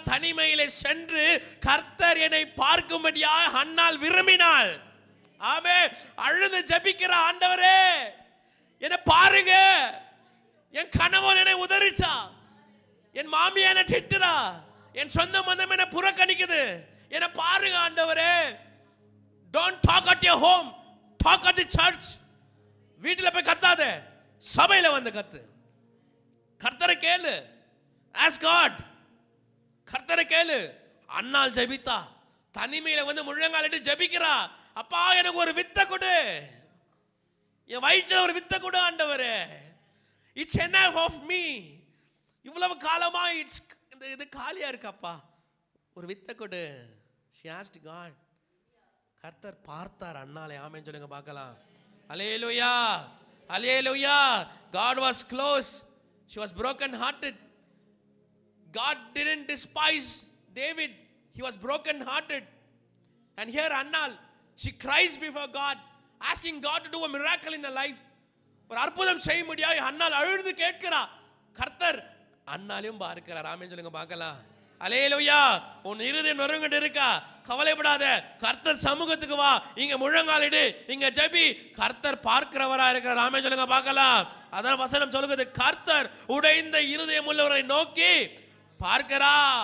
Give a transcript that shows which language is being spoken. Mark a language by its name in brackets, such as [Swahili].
[Tamil] தனிமையிலே சென்று கர்த்தர் என்னை பார்க்கும்படியாக அன்னாள் விரும்பினாள். ஆமென். அழுது ஜெபிக்கிற, ஆண்டவரே என்னை பாருங்க, என் கணவன் என்னை உதறிச்சா, என் மாமியா என்னை திட்டுறா, என் சொந்த மந்தம் என்னை புறக்கணிக்குது, என்னை பாருங்க ஆண்டவரே. [English] Don't talk at your home, talk at the church. [Tamil] வீட்டில் போய் கத்தாத, சபையில வந்து கத்து. கர்த்தரை கேளு, [English] ask God. [Tamil] கர்த்தரை கேளு. அன்னாள் ஜெபித்தா, தனிமையில வந்து முழங்காலிட்டு ஜெபிக்கிறா. அப்பா எனக்கு ஒரு வித்தை கொடு, என் வயிற்றுல ஒரு வித்தை கொடு ஆண்டவரே. [English] It's enough of me. [Tamil] இவ்வளவு காலமா இது காலியா இருக்கப்பா, ஒரு வித்தை கொடு. [English] She asked God. [Tamil] கர்த்தர் பார்த்தார் அன்னாளை. ஆமென் சொல்லுங்க பார்க்கலாம். அல்லேலூயா, அல்லேலூயா. [English] God was close. She was broken hearted. God didn't despise David. He was broken hearted. And here Annal, she cries before God, asking God to do a miracle in her life. [Tamil] ஒரு அற்புதம் செய்ய முடியாது அன்னாள் அழுது கேட்கிறா. கர்த்தர் அன்னாலையும் பார்க்கிறார். ஆமென் சொல்லுங்க பார்க்கலாம். அல்லேலூயா. உன் இருதயம் நொறுங்கிட்டு இருக்கா, கவலைப்படாத, கர்த்தர் சமூகத்துக்கு வா, இங்க முழங்காலிடு, இங்க ஜெபி. கர்த்தர் பார்க்கிறவரா இருக்கிறார். ஆமென் சொல்லுங்க பார்க்கலாம். அதான் வசனம் சொல்லுகிறது, கர்த்தர் உடைந்த இருதயம் உள்ளவரை நோக்கி பார்க்கிறா.